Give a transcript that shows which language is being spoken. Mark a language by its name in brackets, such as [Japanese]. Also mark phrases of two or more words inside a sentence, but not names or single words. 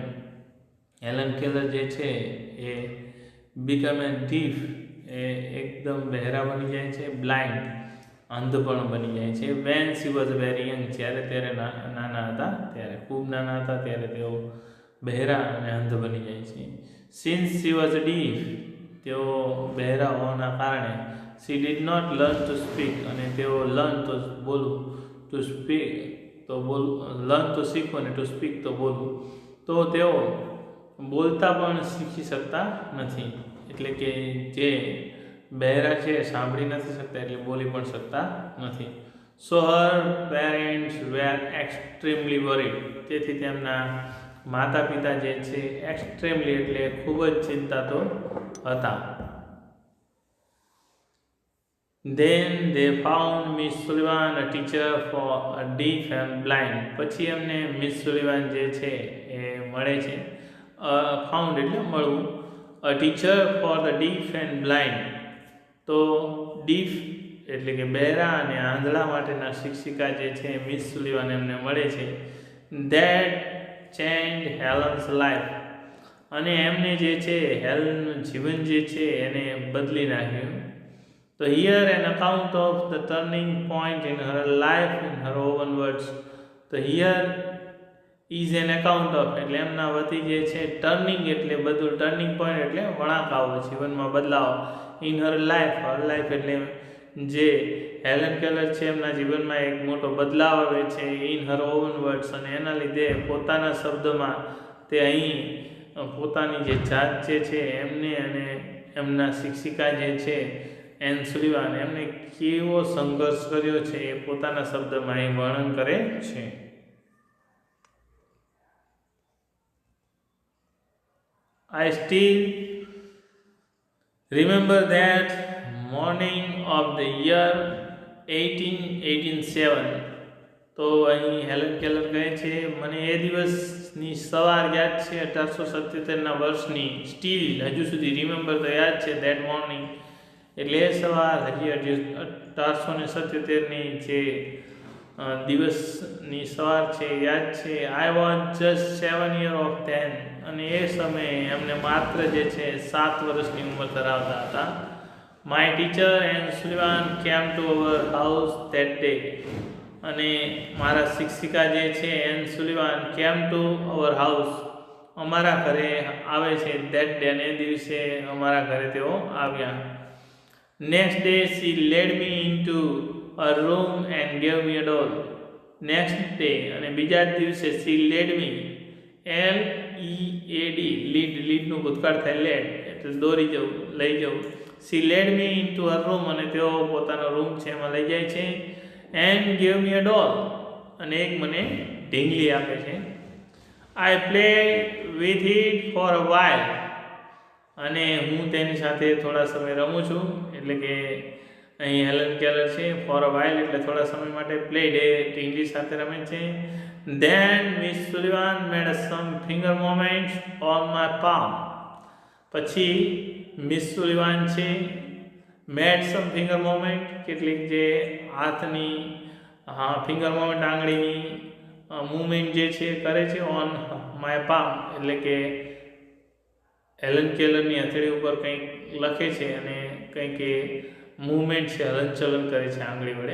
[Gujarati] હેલન કેલર જે છે એ [English] become a deaf [Gujarati] એ એકદમ બહેરા બની જાય છે, બ્લાઇન્ડ અંધ પણ બની જાય છે. [English] when she was very young [Gujarati] જ્યારે ત્યારે નાના હતા, ત્યારે ખૂબ નાના હતા ત્યારે તેઓ બહેરા અને અંધ બની જાય છે. [English] since she was deaf, [Gujarati] તેઓ બહેરા હોવાના કારણે [English] she did not learn to speak, [Gujarati] અને તેઓ લર્ન તો બોલવું, [English] to speak [Gujarati] તો બોલવું, લર્ન તો શીખવું અને [English] to speak [Gujarati] તો બોલવું, તો તેઓ બોલતા પણ શીખી શકતા નથી. એટલે કે જે બહેરા છે સાંભળી નથી શકતા એટલે બોલી પણ શકતા નથી. [English] so her parents were extremely worried, [Gujarati] તેથી તેમના માતા પિતા જે છે એક્સ્ટ્રીમલી એટલે ખૂબ જ ચિંતાતો હતા. [English] Then they found Miss Sullivan a teacher for a deaf and blind. [Gujarati] પછી એમને મિસ સુલિવાન જે છે એ મળે છે. ફાઉન્ડ એટલે મળવું. [English] a teacher for the deaf and blind, [Gujarati] તો ડીફ એટલે કે બહેરા અને આંધળા માટેના શિક્ષિકા જે છે મિસ સુલિવાન એમને મળે છે. [English] that change Helen's life, [Gujarati] અને એમને જે છે હેલનનું જીવન જે છે એને બદલી નાખ્યું. [English] So here an account of the turning point in her life in her own words. So here is an account of [Gujarati] એટલે એમના વતી જે છે ટર્નિંગ એટલે બધું, [English] turning point [Gujarati] એટલે વળાંક આવો, જીવનમાં બદલાવ. [English] in her life, her life [Gujarati] એટલે જે હેલન કેલર છે એમના જીવનમાં એક મોટો બદલાવ આવે છે. [English] in her own words, [Gujarati] અને એના લીધે પોતાના શબ્દમાં તે અહીં પોતાની જે જાત જે છે એમને અને એમના શિક્ષિકા જે છે એન સુલિવાન એમને કેવો સંઘર્ષ કર્યો છે એ પોતાના શબ્દમાં અહીં વર્ણન કરે છે. [English] I still remember that morning of the year 1887. [Gujarati] તો અહીં હેલન કેલર કહે છે મને એ દિવસની સવાર યાદ છે 1877ના વર્ષની. સ્ટીલ હજુ સુધી, રિમેમ્બર તો યાદ છે, [English] that morning [Gujarati] એટલે એ સવાર હજી 1877ની જે દિવસની સવાર છે યાદ છે. [English] I was just 7 years of then, [Gujarati] અને એ સમયે એમને માત્ર જે છે 7 વર્ષની ઉંમર ધરાવતા હતા. [English] my teacher Ann Sullivan came to our house that day, [Gujarati] અને મારા શિક્ષિકા જે છે એન સુલિવાન [English] came to our house [Gujarati] અમારા ઘરે આવે છે. [English] that day, [Gujarati] અને એ દિવસે અમારા ઘરે તેઓ આવ્યા. [English] Next day she led me into a room and gave me a doll. Next day [Gujarati] અને બીજા જ દિવસે [English] she led me, LEAD, [Gujarati] લીડનું ભૂતકાળ થાય લેડ એટલે દોરી જવું, લઈ જવું. [English] she led me into her room, [Gujarati] અને તેઓ પોતાનો રૂમ છે એમાં લઈ જાય છે. [English] and gave me a doll, [Gujarati] અને એક મને ઢીંગલી આપે છે. [English] I played with it for a while, [Gujarati] અને હું તેની સાથે થોડા સમય રમું છું. એટલે કે અહીં હેલન કેલર છે [English] for a while [Gujarati] એટલે થોડા સમય માટે પ્લેડ એ ટીંગલી સાથે રમે છે. [English] then Miss Sullivan made some finger movements on my palm. [Gujarati] પછી મિસ સુલિવાન છે [English] made some finger movement [Gujarati] કેટલીક જે હાથની [English] finger movement [Gujarati] આંગળીની મૂવમેન્ટ જે છે કરે છે [English] on my palm [Gujarati] એટલે કે હેલન કેલરની હથેળી ઉપર કંઈક લખે છે અને કંઈક એ મૂવમેન્ટ છે હલનચલન કરે છે આંગળી વડે.